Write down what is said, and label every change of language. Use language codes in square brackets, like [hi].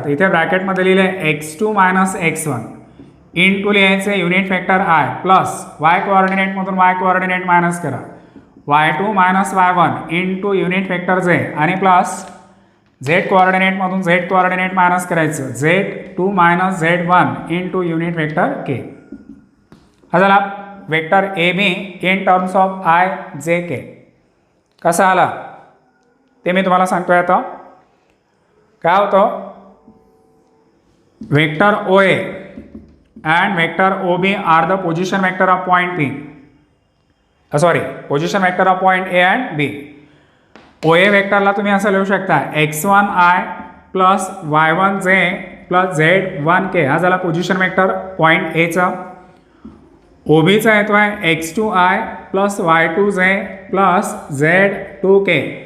[mr] तर इथे ब्रॅकेटमध्ये लिहिले x2 minus x1 in to लिहायचे unit vector I plus y कोऑर्डिनेटमधून Y coordinate minus करा y2 minus y1 in to unit vector जे आणि plus Z कोऑर्डिनेटमधून Z coordinate minus करायचं z2 minus z1 in to unit vector के. हा झाला vector A be in terms of I जे के. कसा आला ते मी तुम्हाला सांगतोय. आता काय होतं, [en] Vector O A and vector OB are the position vector of point P. Position vector of point A and B. [mr] OA वेक्टरला तुम्ही असं लिहू शकता x1i plus y1j plus z1k. हा झाला पोझिशन वेक्टर पॉईंट एचा. OBचा येतो आहे x2i plus y2j plus z2k.